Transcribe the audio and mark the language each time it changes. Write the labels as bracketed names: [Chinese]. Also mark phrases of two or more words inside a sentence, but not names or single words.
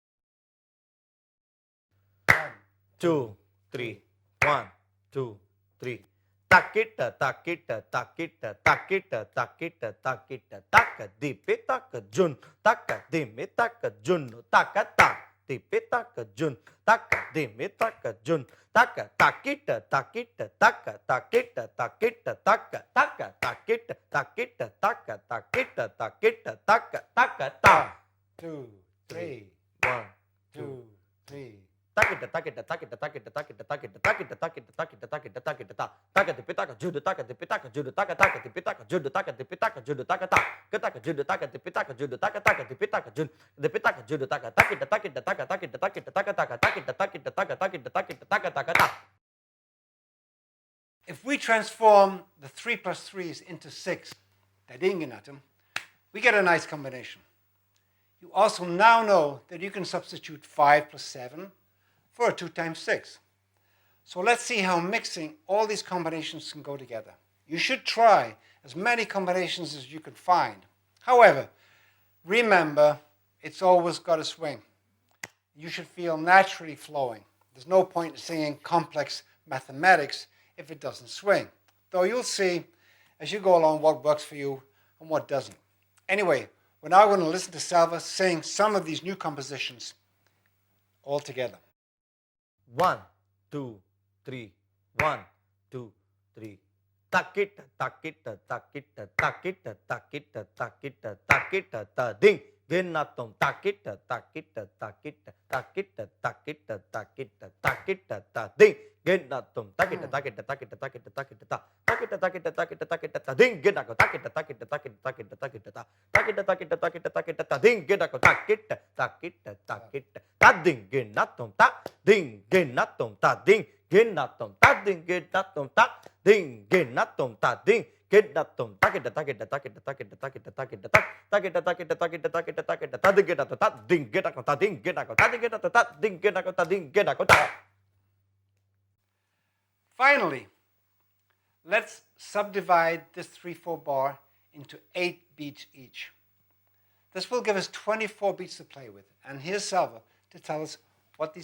[English] 2, 3, 1, 2, 3. Takita, takita, takita, takita, takita, takita, taka dipi taka jun, taka dimi taka juno, taka ta, dipi taka jun, taka dimi taka jun, taka takita, takita, taka takita, takita, taka, taka takita, takita, taka takita, takita, taka, taka ta. 2, 3, 1, 2, 3. Takita, takita, takita, takita, takita, takita, takita, takita, takita, takita, takita, ta. Taka dipi taka judo, taka dipi taka judo, taka taka dipi taka judo, taka dipi taka judo, taka ta. Ketaka judo, taka dipi taka judo, taka taka dipi taka judo, dipi taka judo, taka takita, takita, taka takita, takita, taka taka, takita, takita, taka takita, takita, taka taka ta. If we transform the 3 plus 3s into 6, da-ding-ginatum, we get a nice combination. You also now know that you can substitute 5 plus 7 for a 2 times 6. So let's see how mixing all these combinations can go together. You should try as many combinations as you can find. However, remember, it's always got to swing. You should feel naturally flowing. There's no point in singing complex mathematics if it doesn't swing. Though you'll see as you go along what works for you and what doesn't. Anyway, we're now going to listen to Salva sing some of these new compositions all together. 1, 2, 3, 1, 2, 3. Takita, takita, takita, takita, takita, takita, takita, ta ding ginatum, takita, takita, takita, takita, takita, takita, takita, ta ding ginatum, takita, takita, takita, takita, takita, ta. Takita, takita, takita, takita, ta ding ginako, takita, takita, takita, takita, takita, ta. Takita, takita, takita, takita, ta ding ginako, takita, takita, takita, ta ding ginatum, ta ding ginatum, ta ding ginatum, ta ding ginatum, ta ding ginatum, ta ding ginatum, takita, takita, takita, takita, takita, takita, ta. Takita, takita, takita, takita, takita, ta ding ginatum, ta ding ginako, ta ding ginako, ta ding ginatum, ta ding ginako, ta ding ginako, ta. Finally, let's subdivide this 3/4 bar into 8 beats each. This will give us 24 beats to play with, and here's Salva to tell us